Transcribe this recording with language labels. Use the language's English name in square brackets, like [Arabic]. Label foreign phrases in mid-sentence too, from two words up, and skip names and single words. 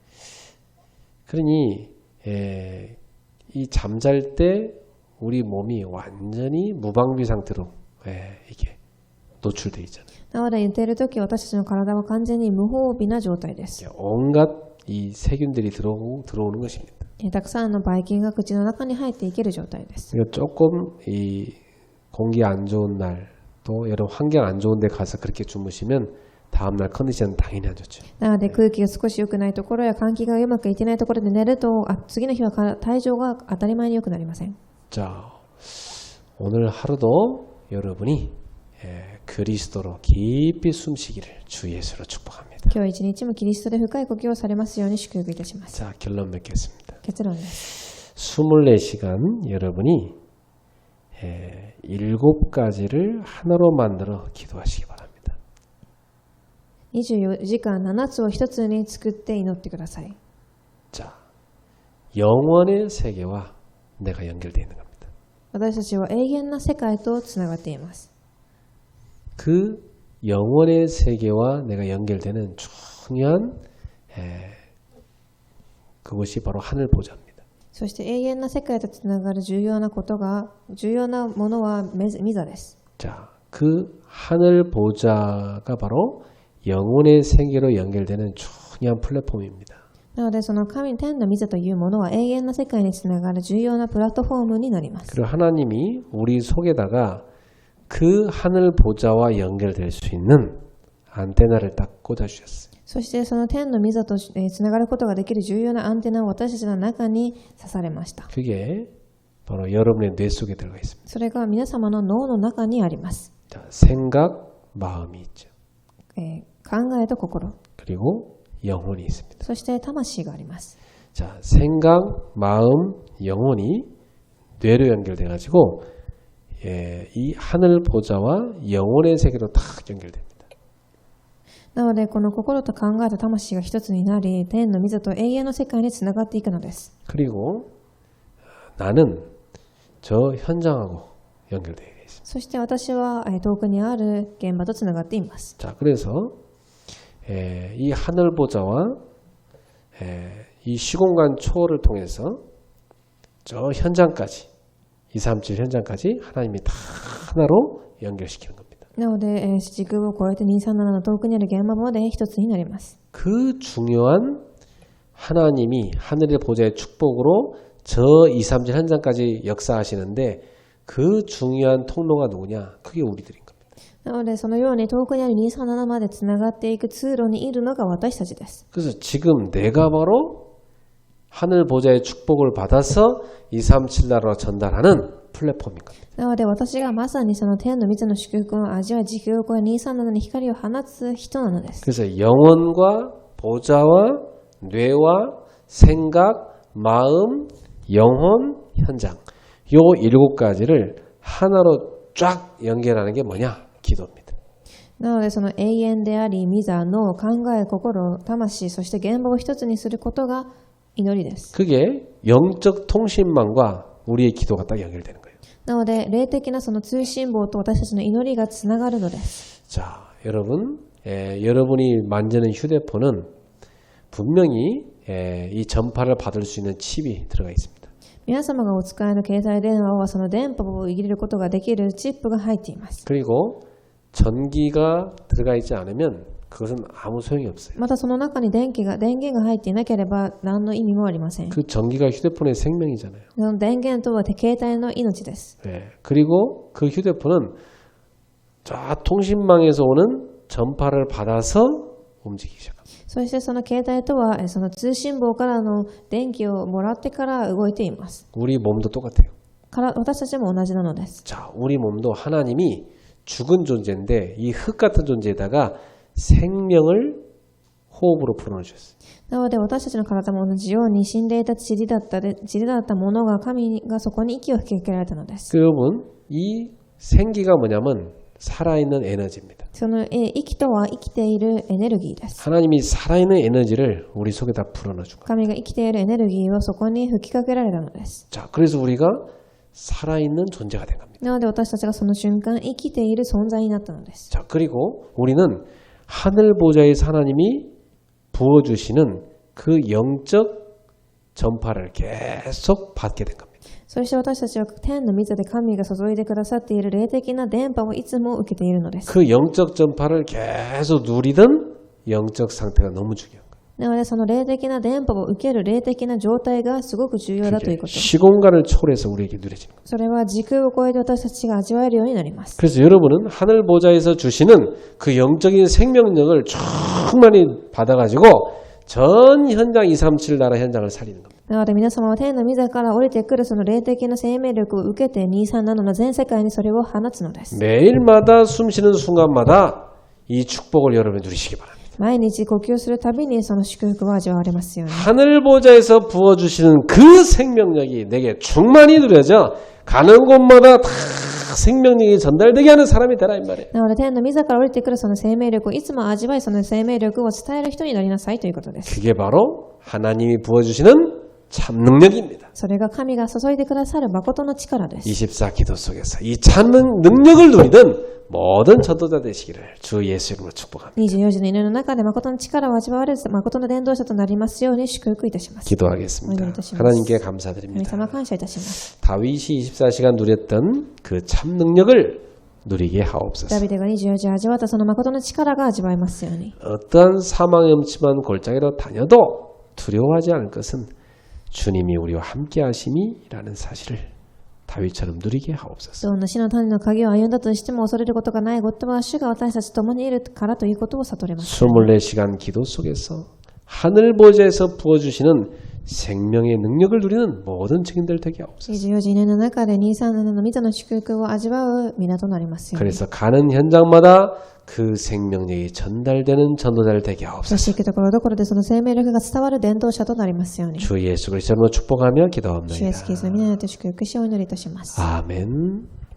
[Korean] 그러니 이 잠잘 때 우리 몸이 완전히 무방비 상태로 이게 노출돼 있잖아요. [Japanese] なので寝ているとき私たちの体は完全に無防備な状態です。 [Korean] 온갖 이 세균들이 들어오는 것입니다. [Japanese] たくさんのばい菌が口の中に入っていける状態です。 [Korean] 그러니까 조금 이 공기 안 좋은 날 또 여러 환경 안 좋은 데 가서 그렇게 주무시면 다음날 컨디션 당연히 안 좋죠. [Japanese] なので空気が少し良くないところや換気がうまくいってないところで寝ると次の日は体調が当たり前に良くなりません。 [Korean] 자, 오늘 하루도 여러분이 그리스도로 깊이 숨쉬기를 주 예수로 축복합니다. [Japanese] 今日一日もキリストで深い呼吸をされますように祝福いたします。 [Korean] 자, 결론 맺겠습니다. [Japanese] 結論です。 [Korean] 24시간 여러분이 7가지를 하나로 만들어 기도하시기 바랍니다. [Japanese] 24時間7つを一つに作って祈ってください。 [Korean] 자, 영원의 세계와 내가 연결되어 있는 겁니다. [Japanese] 私たちは永遠な世界とつながっています。 [Korean] 그 영원의 세계와 내가 연결되는 중요한 그것이 바로 하늘 보좌입니다. [Japanese] そして永遠な世界とつながる重要なものは御座です。 [Korean] 자, 그 하늘 보좌가 바로 영혼의 세계로 연결되는 중요한 플랫폼입니다. [Japanese] なのでその神天の御座というものは永遠な世界につながる重要なプラットフォームになります。 [Korean] 그리고 하나님이 우리 속에다가 그 하늘 보좌와 연결될 수 있는 안테나를 딱 꽂아주셨어요. [Japanese] そしてその天の御座とつながることができる重要なアンテナを私たちの中に刺されました。 [Korean] 그게 바로 여러분의 뇌 속에 들어가 있습니다. [Japanese] それが皆様の脳の中にあります。 [Korean] 자, 생각, 마음이 있죠. [Japanese] 考えと心、 [Korean] 그리고 영혼이 있습니다. [Japanese] そして魂があります。 [Korean] 자, 생각, 마음, 영혼이 뇌로 연결돼 가지고 이 하늘 보좌와 영혼의 세계로 딱 연결됩니다. [Japanese] なのでこの心と考えと魂が一つになり、天の御座と永遠の世界につながっていくのです。 [Korean] 그리고 나는 저 현장하고 연결되어 있습니다. [Japanese] そして私は遠くにある現場とつながっています。 [Korean] 자, 그래서 이 하늘 보좌와 이 시공간 초월을 통해서 저 현장까지 237 현장까지 하나님이 다 하나로 연결시키는 겁니다. [Japanese] なので、時空を超えて237の遠くにある現場まで一つになります。 [Korean] 그 중요한 하나님이 하늘의 보좌의 축복으로 저 237 현장까지 역사하시는데 그 중요한 통로가 누구냐? 그게 우리들인 겁니다. [Japanese] なので、そのように遠くにある237までつながっていく通路にいるのが私たちです。 [Korean] 그래서 지금 내가 바로 하늘 보좌의 축복을 받아서 237 나라로 전달하는 플랫폼인 겁니다. [Japanese] なので、私がまさにその天の御の祝福を味わい、時空を超え237に光を放つ人なのです。 [Korean] 그래서 영혼과 보좌와 뇌와 생각, 마음, 영혼, 현장 요 7가지를 하나로 쫙 연결하는 게 뭐냐? 기도입니다. [Japanese] なので、その永遠であり、御座の考え、心、魂、そして現場を一つにすることが祈りです。 [Korean] 그게 영적 통신망과 우리의 기도가 딱 연결되는 거예요. [Japanese] なので、霊的なその通信簿と私たちの祈りがつながるのです。 [Korean] 자, 여러분, 여러분이 만지는 휴대폰은 분명히 이 전파를 받을 수 있는 칩이 들어가 있습니다. [Japanese] 皆様がお使いの携帯電話はその電波を入れることができるチップが入っています。 [Korean] 그리고 전기가 들어가 있지 않으면 그것은 아무 소용이 없어요. [Japanese] またその中に電源が入っていなければ何の意味もありません。 [Korean] 그 전기가 휴대폰의 생명이잖아요. [Japanese] その電源とは携帯の命です。 [Korean] 그리고 그 휴대폰은 저 통신망에서 오는 전파를 받아서 움직이기 시작합니다. [Japanese] そしてその携帯とはその通信簿からの電気をもらってから動いています。 [Korean] 우리 몸도 똑같아요. [Japanese] 私たちも同じなのです。 [Korean] 자, 우리 몸도 하나님이 죽은 존재인데 이 흙 같은 존재에다가 생명을 호흡으로 불어넣으셨어요. [Japanese] なので私たちの体も同じように死んでいた塵だったものが神がそこに息を吹きかけられたのです。 [Korean] 여러분, 이 생기가 뭐냐면 살아있는 에너지입니다. [Japanese] その息とは生きているエネルギーです。 [Korean] 하나님이 살아있는 에너지를 우리 속에다 불어넣어준 거예요. [Japanese] 神が生きているエネルギーをそこに吹きかけられたのです。 [Korean] 자, 그래서 우리가 살아있는 존재가 된 겁니다. [Japanese] なので私たちがその瞬間生きている存在になったのです。 [Korean] 자, 그리고 우리는 하늘 보좌에서 하나님이 부어주시는 그 영적 전파를 계속 받게 된 겁니다. [Japanese] そして私たちは天の御座で神が注いでくださっている霊的な電波をいつも受けているのです。 [Korean] 그 영적 전파를 계속 누리던 영적 상태가 너무 중요한 거예요. [Japanese] なのでその霊的な電波を受ける霊的な状態がすごく重要だということ。 [Korean] 시공간을 초월해서 우리에게 누려지는 거예요. [Japanese] それは時空を超えて私たちが味わえるようになります。 [Korean] 그래서 여러분은 하늘 보좌에서 주시는 그 영적인 생명력을 충만히 받아가지고 전 현장 237 나라 현장을 살리는 겁니다. [Japanese] なので皆様は天の御座から降りてくるその霊的な生命力を受けて237の全世界にそれを放つのです。 [Korean] 매일마다 숨쉬는 순간마다 이 축복을 여러분이 누리시기 바랍니다. [Japanese] 毎日呼吸するたびにその祝福を味わわれますように。 [Korean] 하늘 보좌에서 부어주시는 그 생명력이 내게 충만히 누려져 가는 곳마다 다 생명력이 전달되게 하는 사람이 되라 이 말이에요. [Japanese] なので天の御座から降りてくるその生命力をいつも味わい、その生命力を伝える人になりなさいということです。 [Korean] 그게 바로 하나님이 부어주시는 참 능력입니다. [Japanese] それが神が注いでくださる誠の力です。 [Korean] 24 기도 속에서 이 참 능력을 누리는 모든 전도자 되시기를 주 예수 이름으로 축복합니다. [Japanese] 24 時の祈りの中で誠の力を味わわれる誠の伝道者となりますように祝福いたします。 [Korean] 기도하겠습니다. 하나님께 감사드립니다. [Japanese] 神様感謝いたします。 [Korean] 다윗이 24시간 누렸던 그 참 능력을 누리게 하옵소서. [Japanese] ダビデが24時味わったその誠の力が味わえますように。 [Korean] 어떠한 사망의 음침한 골짜기로 다녀도 두려워하지 않을 것은 주님이 우리와 함께 하심이라는 사실을 다윗처럼 누리게 하옵소서. [Japanese] どんな死の谷の鍵を歩んだとしても恐れることがないことは主が私たちと共にいるからということを悟れます。 [Korean] 24시간 기도 속에서 하늘 보좌에서 부어주시는 생명의 능력을 누리는 모든 증인들 되게 하옵소서. [Japanese] 24 時祈りの中で237の御座の祝福を味わう皆となりますように。 [Korean] 그래서 가는 현장마다 그 생명력이 전달되는 전도자를 되게 [Japanese] そ [Korean] 하옵소서. [Japanese] して行くところどころでその生命力が伝わる伝道者となりますように。 [Korean] 주 예수 그리스도로 축복하며 [Japanese] 主イエスキリスト [Korean] 기도합니다. [Japanese] の皆によって祝福しをお祈りいたします。 [Korean] 아멘.